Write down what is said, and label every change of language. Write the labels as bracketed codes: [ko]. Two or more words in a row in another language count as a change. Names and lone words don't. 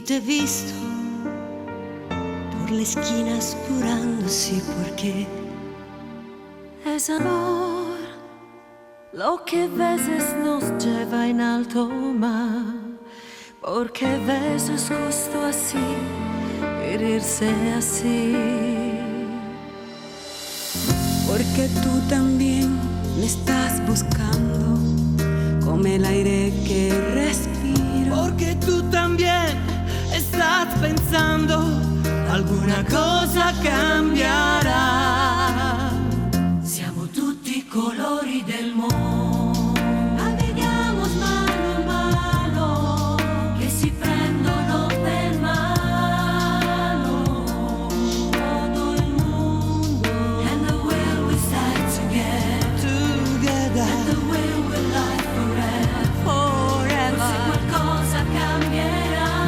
[es] te he visto por la esquina apurando, sí, porque es amor lo que a veces nos lleva en alto mar, porque a veces justo así, herirse así. Porque tú también me estás buscando como el aire que respiro. Porque tú también estás pensando alguna cosa cambierà. [it] Siamo tutti colori del mondo. Navighiamo mano a mano, che si prendono per mano. Todo il mondo. [en] And the way we start together. And the way we live forever. [it] Forse qualcosa cambierà.